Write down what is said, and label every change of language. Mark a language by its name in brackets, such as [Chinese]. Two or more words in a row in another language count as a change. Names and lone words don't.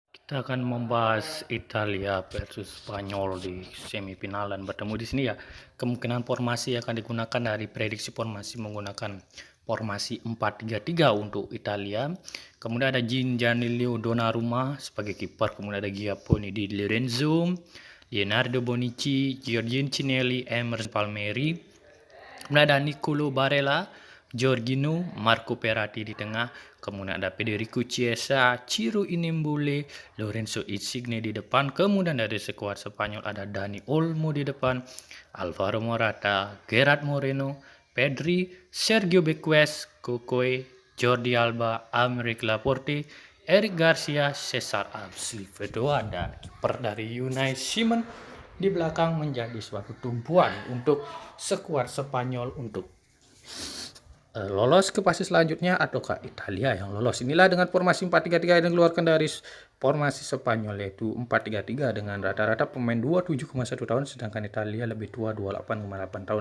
[Indonesian] Kita akan membahas Italia versus Spanyol di semifinal dan bertemu di sini ya. Kemungkinan formasi akan digunakan dari prediksi formasi menggunakan formasi 4-3-3 untuk Italia. Kemudian ada Gianluigi Donnarumma sebagai kiper, kemudian ada Giovanni Di Lorenzo, Leonardo Bonucci, Giorgio Cinelli, Emerson Palmieri. Kemudian ada Nicolo Barella, Jorginho, Marco Verratti di tengah, kemudian ada Federico Chiesa, Ciro Immobile, Lorenzo Insigne di depan, kemudian dari skuad Spanyol ada Dani Olmo di depan, Alvaro Morata, Gerard Moreno, Pedri, Sergio Busquets, Koke, Jordi Alba, Aymeric Laporte, Eric Garcia, Cesar Azpilicueta dan kiper dari Unai Simon di belakang menjadi suatu tumpuan untuk skuad Spanyol untuk lolos ke fase selanjutnya ataukah Italia yang lolos. Inilah dengan formasi 4-3-3 yang dikeluarkan dari formasi Spanyol, yaitu 4-3-3 dengan rata-rata pemain 27,1 tahun, sedangkan Italia lebih tua 28,8 tahun.